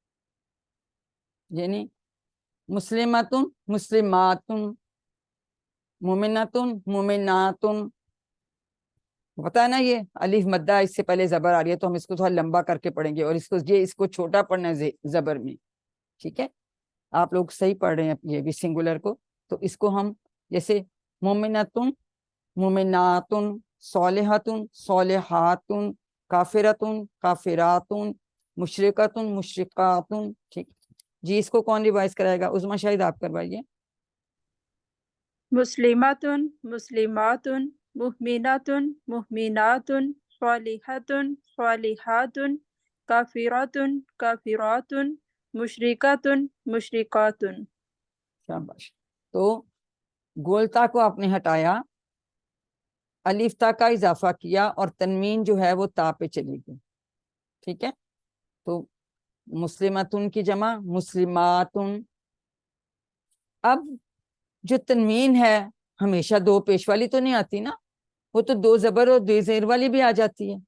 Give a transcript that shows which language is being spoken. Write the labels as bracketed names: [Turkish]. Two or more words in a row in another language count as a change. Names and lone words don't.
[Arabic] یعنی مسلماتن مسلماتن، مومناتن مومناتن. [Urdu] پتا ہے نا یہ الف مدہ اس سے پہلے زبر آ رہی ہے تو ہم اس کو تھوڑا لمبا کر کے پڑھیں گے، اور اس کو چھوٹا پڑھنا ہے زبر میں. ٹھیک ہے، آپ لوگ صحیح پڑھ رہے ہیں یہ بھی سنگولر کو. تو اس کو ہم جیسے [Arabic] مومنتن مومناتن صالحتن صالحاتن کافرتن کافراتن مشرکتن مشرکاتن. [Urdu] ٹھیک جی, اس کو کون ریوائز کرائے گا؟ عظمیٰ شاہد آپ کروائیے. [Arabic] مسلماتن مسلماتن مؤمناتن مؤمناتن صالحاتن صالحاتن کافراتن کافراتن مشرکاتن مشرکاتن. [Urdu] شاباش. تو گولتا کو آپ نے ہٹایا, الف تا کا اضافہ کیا اور تنوین جو ہے وہ تا پہ چلی گئی. ٹھیک ہے, تو مسلمتن کی جمع مسلماتن. اب جو تنوین ہے ہمیشہ دو پیش والی تو نہیں آتی نا, وہ تو دو زبر اور دو زیر والی بھی آ جاتی ہے.